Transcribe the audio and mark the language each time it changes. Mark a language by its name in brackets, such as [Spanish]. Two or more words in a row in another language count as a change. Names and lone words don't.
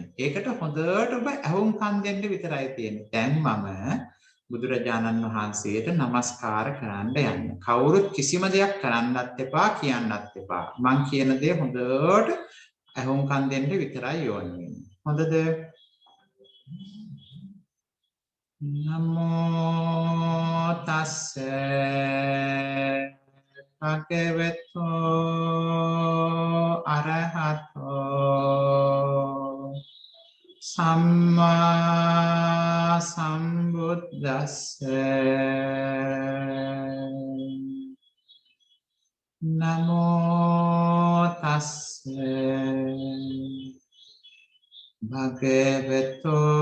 [Sinhala] ඒකට හොඳට ඔබ ඇහුම්කන් දෙන්න විතරයි තියෙන්නේ. දැන් මම බුදුරජාණන් වහන්සේට නමස්කාර කරන්න යන්න. කවුරුත් කිසිම දෙයක් කරන්නත් එපා කියන්නත් එපා. මං කියන දේ හොඳට ඇහුම්කන් දෙන්න විතරයි ඕනේ වෙන්නේ. හොඳද? [Pali] නමෝ තස්ස භගවතු අරහතෝ සම්මා සම්බුද්දස්ස නමෝ තස්ස භගවතු